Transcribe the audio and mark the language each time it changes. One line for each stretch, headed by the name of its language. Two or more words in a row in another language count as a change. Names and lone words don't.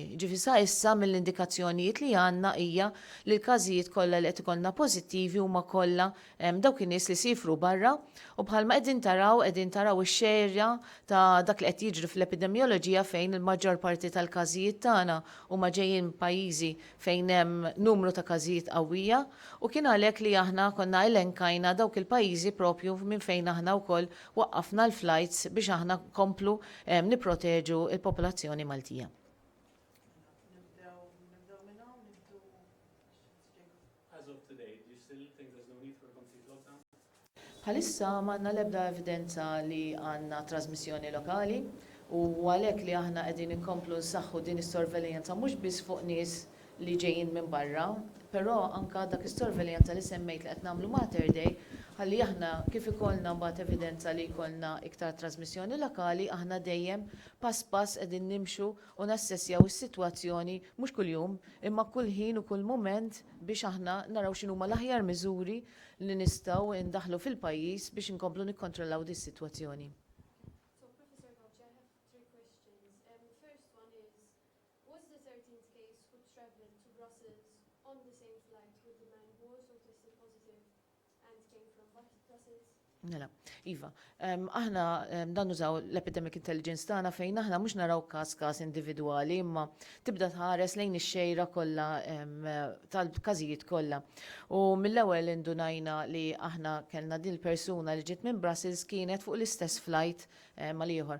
Maltese: Ġifi sa issa mill-indikazzjonijiet li għandna hija li l-każijiet kollha li qed ikollna pożittivi huma kollha dawk in-nies li sifru barra u bħalma qegħdin taraw ix-xejra ta' dak li qed jiġri fl-epidemioloġija fejn il-maġġor parti tal-każijiet tagħna huma ġejjin pajjiżi fejn hemm numru ta' każijiet qawwija u kien għalhekk li aħna konna elenkajna dawk il-pajjiżi propju minn fejn aħna wkoll waqqafna l-flights biex aħna komplu nipproteġu il-popolazzjoni Maltija.
English: As of today, do you still think there's no need for a complete lockdown?
Maltese: Bħalissa m'għandna l-ebda evidenza li għandna trasmissjoni lokali u għalhekk li aħna qegħdin inkomplu nsaħħu din is-sorveljanza mhux biss fuq nies li ġejjin minn barra, però anke dak is-sorveljanza li semmejt li qed nagħmlu Mater Dei ħalli aħna kif ikollna mbagħad evidenza li jkollna iktar trasmissjoni lokali aħna dejjem pass qegħdin nimxu u nassessjaw is-sitwazzjoni mhux kuljum imma kull ħin u kull mument biex aħna naraw x'inhuma l-aħjar miżuri li nistgħu ndaħlu fil-pajjiż biex inkomplu nikkontrollaw dis-sitwazzjoni.
English: So, Professor Gauci, I have 3 questions. First one is, was the 13th case who traveled to Brussels on the same flight with the man who also tested positive and came from Brussels?
Maltese: Nela, Iva, aħna dan nużaw l-
English: epidemic intelligence
Maltese: tagħna fejn aħna mhux naraw każ individwali imma tibda tħares lejn ix-xejra kollha tal-każijiet kollha. U mill-ewwel indunajna li aħna kellna din il-persuna li ġiet minn Brussels kienet fuq l-istess flight mal-ieħor.